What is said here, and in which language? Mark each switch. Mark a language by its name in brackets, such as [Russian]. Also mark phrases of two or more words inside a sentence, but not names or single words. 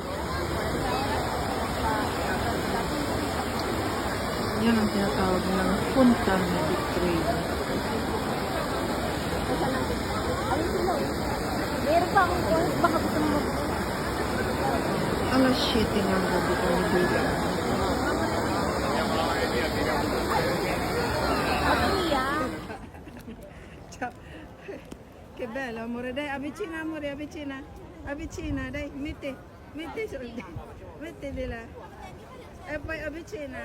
[Filipino] Yan ang tinatawag ng Punta Medic Trail. Meron pa akong point, baka gusto mo. Alas 7 ng gabi kami dito. [Italian] Ciao. Che bello, amore. Dai, avvicina, amore, avvicina. Avvicina, dai, metti di là. E poi avvicina.